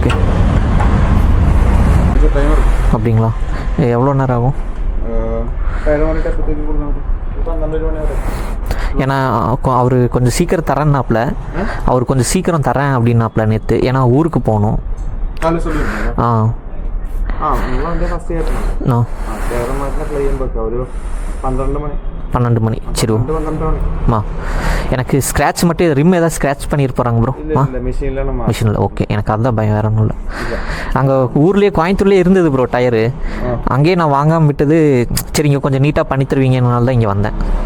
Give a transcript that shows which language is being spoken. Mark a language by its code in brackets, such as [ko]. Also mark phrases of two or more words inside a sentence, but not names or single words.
[ta] ஓகே ஓகே. கொஞ்சம் டைம் இருக்கும். அப்படிங்களா? எவ்வளோ நேரம் ஆகும்? 7 மணி டெப்பத்துக்கு கொடுக்கணும். இப்போ 12 மணி வரை. ஏன்னா அவர் கொஞ்சம் சீக்கிரம் தரேன்னாப்ல, அவர் கொஞ்சம் சீக்கிரம் தரேன் அப்படின்னாப்ல நேற்று. ஏன்னா ஊருக்கு போகணும். காலையில் சொல்லியிருந்தேன். [ml] നിങ്ങൾ വണ്ടി ഫസ്റ്റ് കയറണം. കയറാൻ മാത്രം ക്ലെയിം വെക്കാം. ഒരു 12 [ta] மணி. சரி 12 மணி. எனக்கு ஸ்க்ராட்ச் மட்டும் ரிம் ஏதாவது ஸ்க்ராட்ச் பண்ணியிருப்பாங்க ப்ரோ? மிஷினில். ஓகே, எனக்கு அதுதான் பயம், வேற ஒன்றும் இல்லை. அங்கே ஊர்லேயே கோயம்புத்தூர்லேயே இருந்தது ப்ரோ டயரு. அங்கேயே நான் வாங்காமல் விட்டது. சரி இங்கே கொஞ்சம் நீட்டாக பண்ணி தருவீங்கனால தான் இங்கே வந்தேன்.